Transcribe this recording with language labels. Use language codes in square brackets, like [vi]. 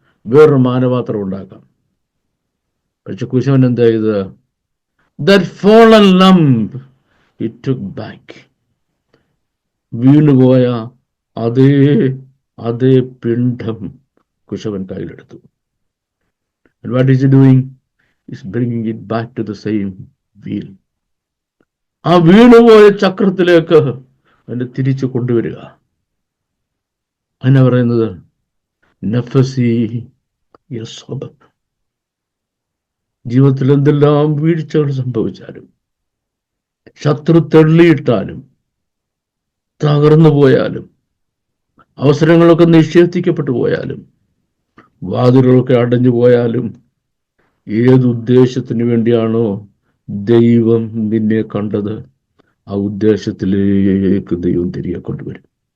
[ml] വേറൊരു മാനപാത്രം ഉണ്ടാക്കാം. പക്ഷെ കുശവൻ എന്താ ചെയ്ത്? [en] That fallen lump he took back. [ml] വീണുപോയ അതേ അതേ പിണ്ഡം കുശവൻ കയ്യിലെടുത്തു. [en] And what is he doing? He's bringing it back to the same wheel. [ml] ആ വീണുപോയ ചക്രത്തിലേക്ക് അതിനെ തിരിച്ചു കൊണ്ടുവരിക. അതിനാ പറയുന്നത് [he] നഫസി യസ്സബബ്. [ml] ജീവിതത്തിൽ എന്തെല്ലാം വീഴ്ചകൾ സംഭവിച്ചാലും, ശത്രു തള്ളിയിട്ടാലും, തകർന്നു പോയാലും, അവസരങ്ങളൊക്കെ നിഷേധിക്കപ്പെട്ടു പോയാലും, വാതിലുകളൊക്കെ അടഞ്ഞു പോയാലും, ഏതുദ്ദേശത്തിന് വേണ്ടിയാണോ ദൈവം നിന്നെ കണ്ടത്, ആ ഉദ്ദേശത്തിലേക്ക് ദൈവം തിരികെ കൊണ്ടുവരും.